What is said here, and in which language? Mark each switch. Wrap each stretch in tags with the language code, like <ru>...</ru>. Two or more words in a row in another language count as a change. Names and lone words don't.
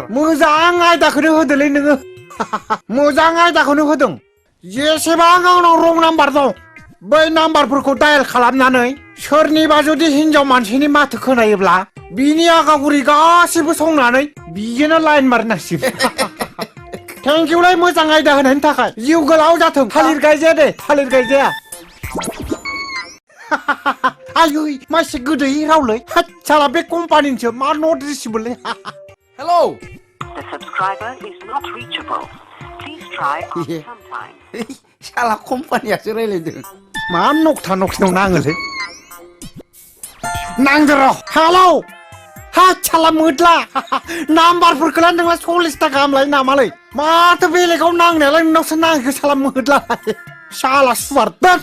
<brx>मोजां आयदाखौनो होदोलै नोङो मोजां आयदाखौनो होदों जेसेबां आंनाव रं नाम्बार दं बै नाम्बारफोरखौ डायेल खालामनानै सोरनिबा जुदि हिनजाव मानसिनि माथो खोनायोब्ला बिनि आगागुरि गासिबो संनानै बिजोंनो लाइन मारिनांसिगोन थेंकिउलाय मोजां आयदा होनायनि थाखाय जिउ गोलाव जाथों थालिर गायजाया दे थालिर गायजाया आयै मासे गोदै रावलै साला बे कम्पानिनिसो मा नट रिसिबोलै हेलौ</brx> <en>The subscriber is not reachable. Please try after some time.</en> <brx>साला कम्पानियासो रायलायदों मा नकथा नकथिनाव नाङोलै नांदो र' हेलौ हा साला मोदला नाम्बारफोरखौलाय नोंला 40 गाहाम लायो नामालै माथो बेलेगाव नांनायालाय नोंनावसो नाङो साला मोदला</brx> <hi>साला सुवार</hi> <brx>दोन</brx>